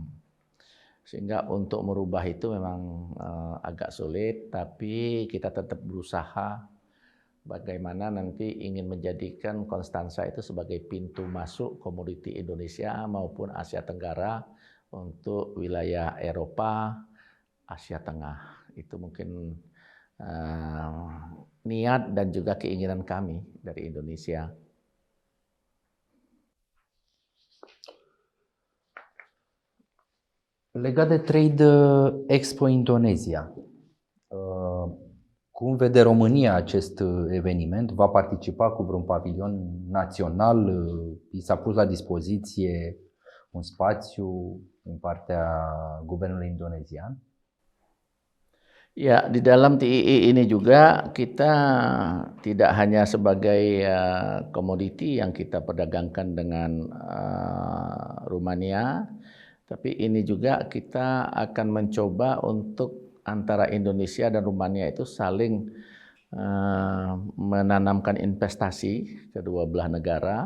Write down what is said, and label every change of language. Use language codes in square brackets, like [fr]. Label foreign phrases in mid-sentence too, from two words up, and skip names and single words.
[id] Sehingga untuk merubah itu memang agak sulit, tapi kita tetap berusaha bagaimana nanti ingin menjadikan Konstansa itu sebagai pintu masuk komoditi Indonesia maupun Asia Tenggara untuk wilayah Eropa, Asia Tengah. Itu mungkin niat dan juga keinginan kami dari Indonesia. [ro] Legat de Trade Expo Indonezia, cum vede România acest eveniment? Va participa cu vreun pavilion național? I s-a pus la dispoziție un spațiu din partea guvernului indonezian? [id] Ya, di dalam TII ini juga kita tidak hanya sebagai komoditi yang kita perdagangkan dengan Rumania, tapi ini juga kita akan mencoba untuk antara Indonesia dan Rumania itu saling menanamkan investasi kedua belah negara.